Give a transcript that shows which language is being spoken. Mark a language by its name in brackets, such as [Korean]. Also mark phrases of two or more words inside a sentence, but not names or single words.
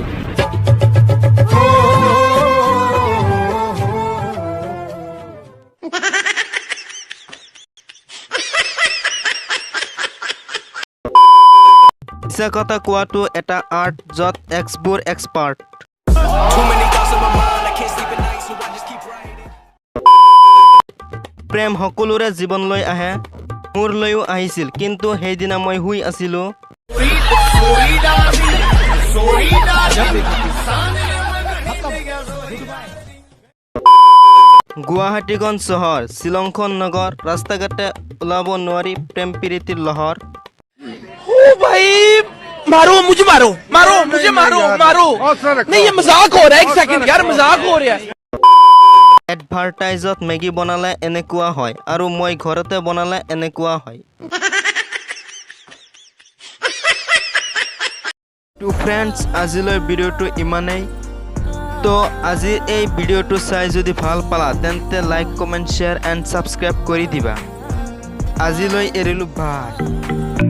[Assamese] মিছা কথা কোৱাটো এটা আৰ্ট য'ত এক্সবোৰ এক্সপাৰ্ট প্ৰেম সকলোৰে জীৱনলৈ আহে মোৰলৈও আহিছিল কিন্তু সেইদিনা মই শুই আছিলো গুৱাহাটীখন চহৰ শ্বিলংখন নগৰ ৰাস্তা ঘাটে ওলাব নোৱাৰি প্ৰেম প্ৰীতিৰ লহৰ [Hindi] भाई मारो मुझे मारो नहीं ये मजाक हो रहा है एक सेकंड यार मजाक हो रहा है [Assamese] এডভাৰটাইজত মেগী বনালে এনেকুৱা হয় আৰু মই ঘৰতে বনালে এনেকুৱা হয় [English] to friends [Assamese] আজিলৈ ভিডিঅ'টো ইমানেই তো আজিৰ এই ভিডিঅ'টো চাই যদি ভাল পালা তেন্তে [English] like comment share and subscribe [Assamese] কৰি দিবা আজিলৈ এৰিলোঁ বাই